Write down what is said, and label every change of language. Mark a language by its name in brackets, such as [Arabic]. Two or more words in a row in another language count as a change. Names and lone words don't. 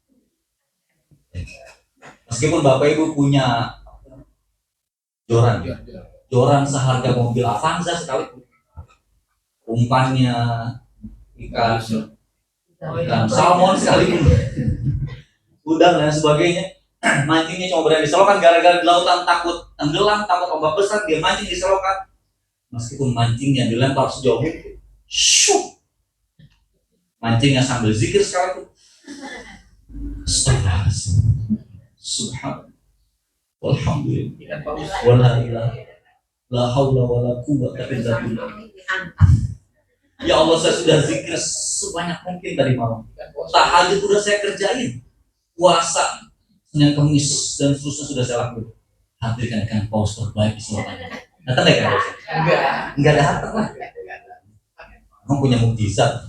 [Indonesian] Meskipun bapak ibu punya joran seharga mobil Avanza sekalipun, umpannya ikan salmon sekalipun, udang dan sebagainya, mancingnya cuma berani di selokan gara-gara di lautan takut tenggelam, takut ombak besar, dia mancing di selokan. Meskipun mancingnya dilempar sejauh itu, mancingnya sambil zikir sekalipun. [Arabic] أستغفر الله العظيم, سبحان الله والحمد لله ولا إله لا حول ولا قوة إلا بالله. [Indonesian] Ya Allah, saya sudah zikir sebanyak mungkin tadi malam. Tahajud sudah saya kerjain, puasa Senin Kamis dan seterusnya sudah saya lakukan. Hadirkan ikan paus terbaik di seluruh dunia. Datang nggak ikan paus? Enggak datang lah. Kamu punya mukjizat.